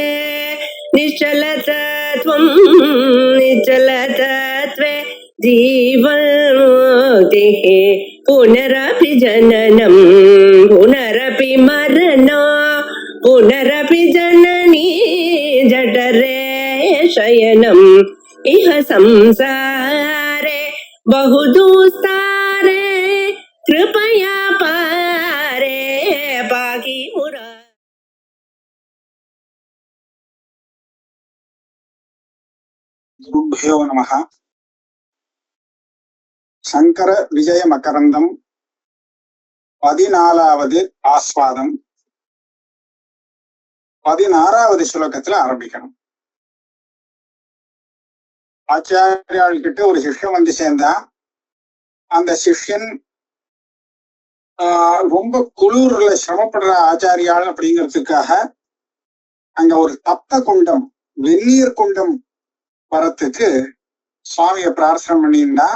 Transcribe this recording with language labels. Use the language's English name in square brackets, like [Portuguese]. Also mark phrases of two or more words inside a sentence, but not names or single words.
[Sanskrit] निश्चलतत्वं निश्चलतत्वे जीवन्मुक्तिः पुनरपि जननं पुनरपि मरणं पुनरपि जननी जठरे शयनम् इह संसारे बहुदुस्तारे कृपया पारे पाहि मुरा. गुरुभ्यो नमः. [Tamil] शंकर विजय मकरंदम 14வது ஆஸ்வாதம் 16வது ஸ்லோகத்துல ஆரம்பிக்கணும். ஆச்சாரியாள்கிட்ட ஒரு சிஷ்யன் வந்து சேர்ந்தா, அந்த சிஷ்யன் ரொம்ப குளிர்ல சிரமப்படுற ஆச்சாரியாள் அப்படிங்கிறதுக்காக அங்க ஒரு தப்த குண்டம், வெந்நீர் குண்டம் வரத்துக்கு சுவாமிய பிரார்த்தனை பண்ணியிருந்தா.